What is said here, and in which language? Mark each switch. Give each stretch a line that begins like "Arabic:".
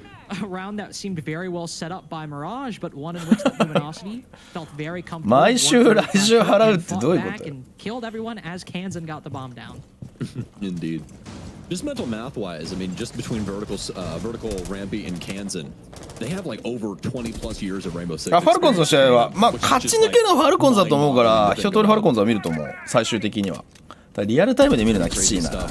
English: A round that seemed very well set up by Mirage, but one in which the Luminosity felt very comfortable.
Japanese: 毎週来週払うってどういうこと？
English: And killed everyone as Kansan got the bomb down. Indeed. Just mental math wise, I mean, just between vertical, Rampy and Kansan, they have like over 20 plus years of Rainbow Six.
Japanese: ファルコンズの試合は、まあ、勝ち抜けのファルコンズだと思うから、一通りファルコンズは見ると思う、最終的には。リアルタイムで見るのはきついな。